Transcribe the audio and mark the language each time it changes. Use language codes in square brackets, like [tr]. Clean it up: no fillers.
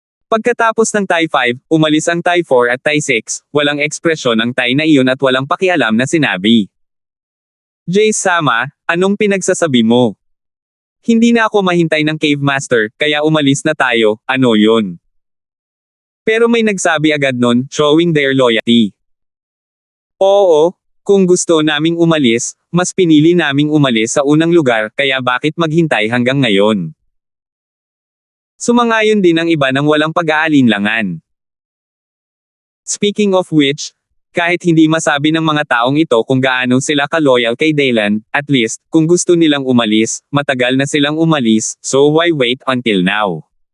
[tl] Pagkatapos ng TIE 5, umalis ang TIE 4 at TIE 6, walang ekspresyon ang TIE na iyon at walang pakialam na sinabi. Jace-sama, anong pinagsasabi mo? Hindi na ako mahintay ng Cave Master, kaya umalis na tayo, ano yun? Pero may nagsabi agad nun, [en] showing their loyalty. [tl] Oo, kung gusto naming umalis, mas pinili naming umalis sa unang lugar, kaya bakit maghintay hanggang ngayon? Sumangayon din ang iba ng walang pag-aalinlangan. [en] Speaking of which, [tl] kahit hindi masabi ng mga taong ito kung gaano sila ka-loyal kay Daylan, at least, kung gusto nilang umalis, matagal na silang umalis, [en] so why wait until now?